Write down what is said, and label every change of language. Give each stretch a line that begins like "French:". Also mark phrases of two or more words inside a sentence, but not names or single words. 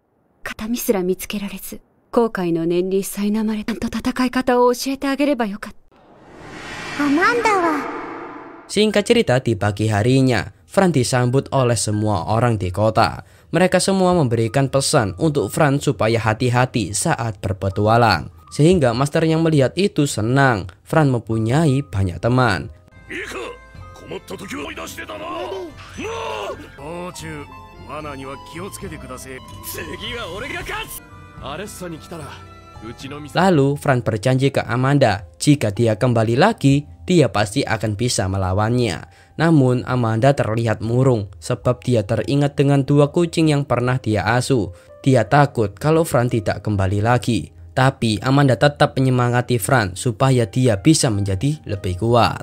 Indonesian: Singkat cerita, di pagi harinya, Fran disambut oleh semua orang di kota. Mereka semua memberikan pesan untuk Fran supaya hati-hati saat berpetualang. Sehingga Master yang melihat itu senang. Fran mempunyai banyak teman.
Japanese: もっと時を追い出してたな。もう道中罠には気をつけてください。次は俺が勝つ。アレッサに来たらうちの店。
Indonesian: Lalu Fran berjanji ke Amanda jika dia kembali lagi, dia pasti akan bisa melawannya. Namun Amanda terlihat murung sebab dia teringat dengan 2 kucing yang pernah dia asuh. Dia takut kalau Fran tidak kembali lagi. Tapi Amanda tetap menyemangati Fran supaya dia bisa menjadi lebih kuat.